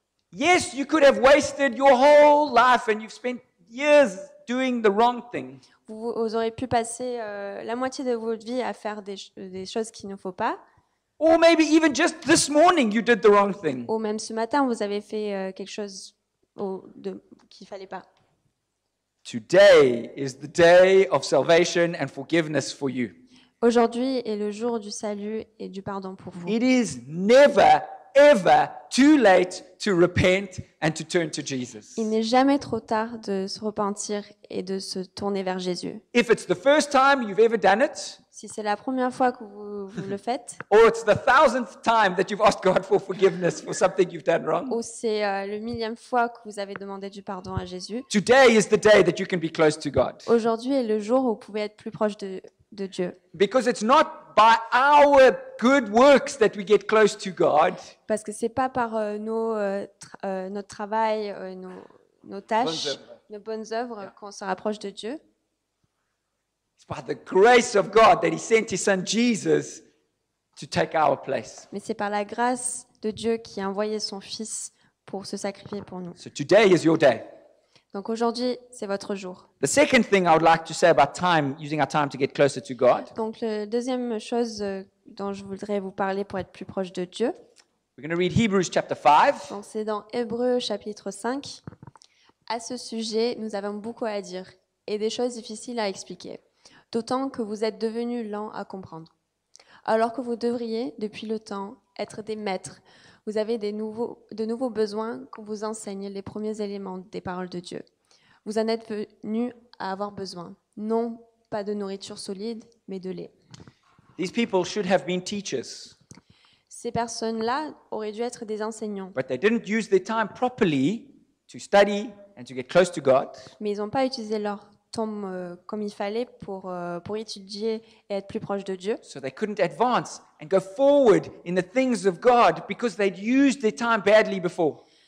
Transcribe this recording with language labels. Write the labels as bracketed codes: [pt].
[en] Yes, you could have wasted your whole life and you've spent years doing the wrong thing. [fr] Vous aurez pu passer la moitié de votre vie à faire des choses qu'il ne faut pas. [en] Or maybe even just this morning you did the wrong thing. [fr] Ou même ce matin, vous avez fait quelque chose qu'il ne fallait pas. [en] Today is the day of salvation and forgiveness for you. [fr] Aujourd'hui est le jour du salut et du pardon pour vous. [en] It is never, ever too late to repent and to turn to Jesus. [fr] Il n'est jamais trop tard de se repentir et de se tourner vers Jésus. [en] If it's the first time you've ever done it, [fr] Si c'est la première fois que vous le faites, [en] or it's the 1000th time that you've asked God for forgiveness for something you've done wrong, [fr] ou c'est le millième fois que vous avez demandé du pardon à Jésus, [en] today is the day that you can be close to God. [fr] aujourd'hui est le jour où vous pouvez être plus proche de Dieu. [en] Because it's not by our good works that we get close to God. [fr] Parce que c'est pas par notre travail, nos tâches, nos bonnes œuvres qu'on se rapproche de Dieu. [en] It's by the grace of God that He sent His Son Jesus to take our place. [fr] Mais c'est par la grâce de Dieu qui a envoyé son Fils pour se sacrifier pour nous. [en] So today is your day. [fr] Donc aujourd'hui, c'est votre jour. [en] The second thing I would like to say about time, using our time to get closer to God, [fr] Donc la deuxième chose dont je voudrais vous parler pour être plus proche de Dieu, [en] we're going to read Hebrews chapter 5. [fr] donc c'est dans Hébreux chapitre 5. À ce sujet, nous avons beaucoup à dire et des choses difficiles à expliquer, d'autant que vous êtes devenus lents à comprendre. Alors que vous devriez, depuis le temps, être des maîtres, vous avez de nouveaux besoins qu'on vous enseigne les premiers éléments des paroles de Dieu. Vous en êtes venus à avoir besoin, non pas de nourriture solide, mais de lait. [en] These people should have been teachers, [fr] Ces personnes-là auraient dû être des enseignants, [en] but they didn't use their time properly to study and to get close to God. [fr] mais ils n'ont pas utilisé leur temps comme il fallait pour étudier et être plus proche de Dieu. [en] So they couldn't advance and go forward in the things of God because they'd used their time badly before.